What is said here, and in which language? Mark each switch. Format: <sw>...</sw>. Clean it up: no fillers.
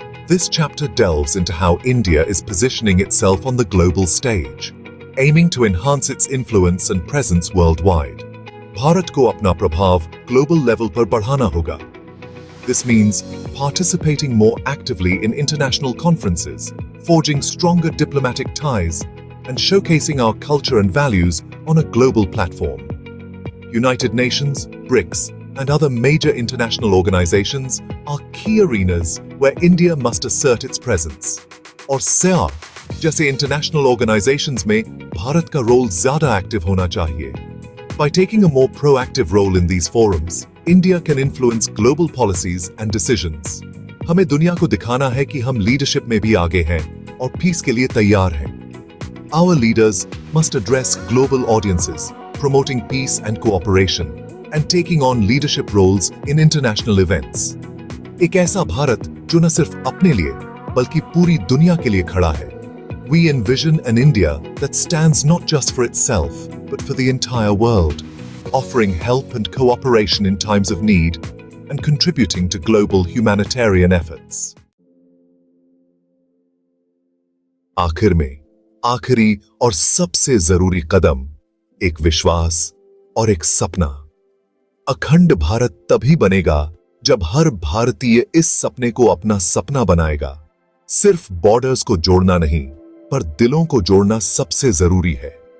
<en>This chapter delves into how India is positioning itself on the global stage, aiming to enhance its influence and presence worldwide.</en> <hi>Bharat को अपना प्रभाव global level पर बढ़ाना होगा।</hi> <en>This means participating more actively in international conferences, forging stronger diplomatic ties, and showcasing our culture and values on a global platform. United Nations, BRICS, and other major international organizations are key arenas where India must assert its presence.</en> <hi>और SEAR जैसे</hi> <en>international organizations</en> <hi>में भारत का role ज्यादा active होना चाहिए।</hi> <en>By taking a more proactive role in these forums, India can influence global policies and decisions.</en> <hi>हमें दुनिया को दिखाना है कि हम लीडरशिप में भी आगे हैं और पीस के लिए तैयार हैं।</hi> <en>Our leaders must address global audiences, promoting peace and cooperation, and taking on leadership roles in international events.</en> <hi>एक ऐसा भारत जो न सिर्फ अपने लिए बल्कि पूरी दुनिया के लिए खड़ा है।</hi> <en>We envision an India that stands not just for itself, but for the entire world, offering help and cooperation in times of need and contributing to global humanitarian efforts.</en> <hi>आखिर में, आखिरी और सबसे जरूरी कदम, एक विश्वास और एक सपना। अखंड भारत तभी बनेगा जब हर भारतीय इस सपने को अपना सपना बनाएगा। सिर्फ बॉर्डर्स को जोड़ना नहीं, पर दिलों को जोड़ना सबसे जरूरी है।</hi>